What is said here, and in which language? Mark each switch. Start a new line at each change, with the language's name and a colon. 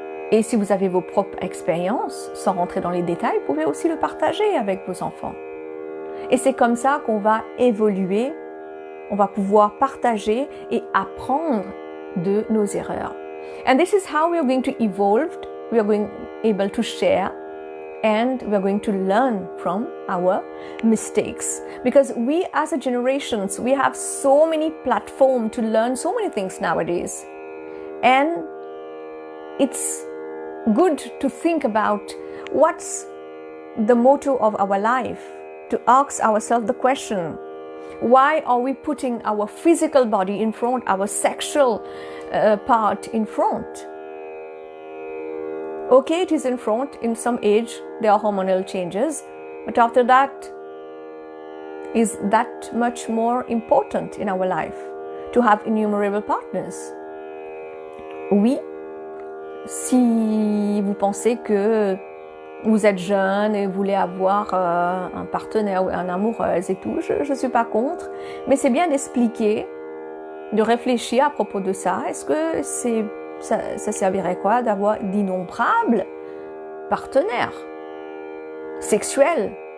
French: Et si vous avez vos propres expériences, sans rentrer dans les détails, vous pouvez aussi le partager avec vos enfants. Et c'est comme ça qu'on va évoluer, on va pouvoir partager et apprendre de nos erreurs.
English: And this is how we are going to evolve, we are going able to share, and we are going to learn from our mistakes. Because we as a generations, we have so many platforms to learn so many things nowadays. And it's good to think about what's the motto of our life, to ask ourselves the question, why are we putting our physical body in front, our sexual part in front? Okay, it is in front. In some age, there are hormonal changes. But after that, is that much more important in our life to have innumerable partners?
French: Oui, si vous pensez que vous êtes jeune et vous voulez avoir un partenaire ou un amoureuse et tout, je ne suis pas contre. Mais c'est bien d'expliquer, de réfléchir à propos de ça. Est-ce que ça servirait quoi d'avoir d'innombrables partenaires sexuels?